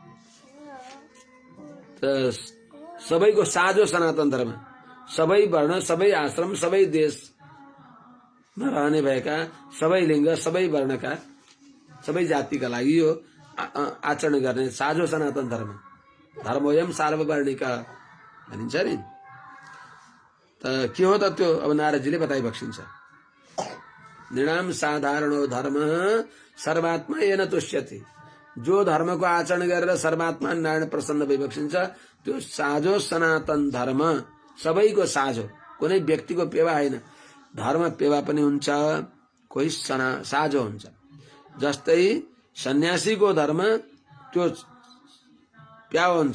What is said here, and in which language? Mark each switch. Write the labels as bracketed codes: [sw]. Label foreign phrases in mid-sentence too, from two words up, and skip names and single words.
[ne] त सबैको साझो सनातन धर्म, सबै वर्ण, सबै आश्रम, सबै देशमा रहने भएका सबै लिङ्ग, सबै वर्णका, सबै जातिका लागि यो आचरण गर्ने साझो सनातन धर्म। [sa] धर्मोयम सार्ववर्णिक [ne] भनिन्छ नि। त के हो त त्यो? अब नारदजीले बताइबक्सिन्छ। [sa] नृणाम साधारणो धर्म सर्वात्मा येन तुष्यति। [ne] जो धर्मको आचरण गरेर सर्वात्मा नारायण प्रसन्न भइबक्सिन्छ त्यो साझो सनातन धर्म सबैको साझो, कुनै व्यक्तिको पेवा होइन। धर्म पेवा पनि हुन्छ, कोही साझो हुन्छ। जस्तै सन्यासीको धर्म त्यो प्याओ हुन्छ।